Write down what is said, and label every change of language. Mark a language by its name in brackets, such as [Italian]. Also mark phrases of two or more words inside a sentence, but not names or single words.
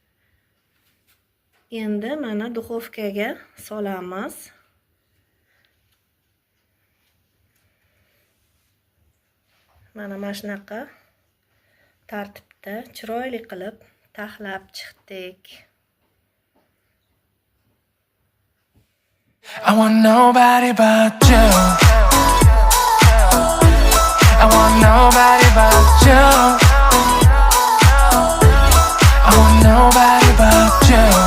[Uzbek] Endi mana duxovkaga solamiz. Mana shunaqa tartibda chiroyli qilib taxlab chiqdik. [English] I want nobody but you. I want nobody but you. I want nobody but you.